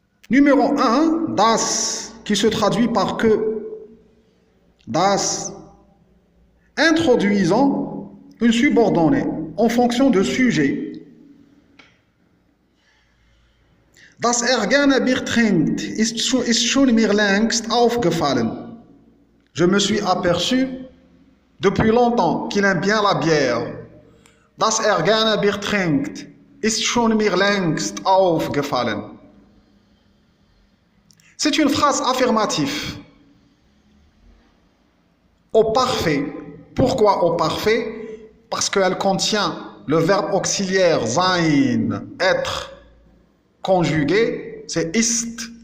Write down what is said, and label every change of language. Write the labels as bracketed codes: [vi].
[fr] Numéro 1, das, qui se traduit par que. Das, introduisant une subordonnée en fonction de sujet. [de] Das gerne Bier trinkt, ist schon mir längst aufgefallen. [fr] Je me suis aperçu depuis longtemps qu'il aime bien la bière. [de] Das gerne Bier trinkt, ist schon mir längst aufgefallen. [fr] C'est une phrase affirmative. Au parfait. Pourquoi au parfait? Parce qu'elle contient le verbe auxiliaire sein, être, conjugué, c'est ist.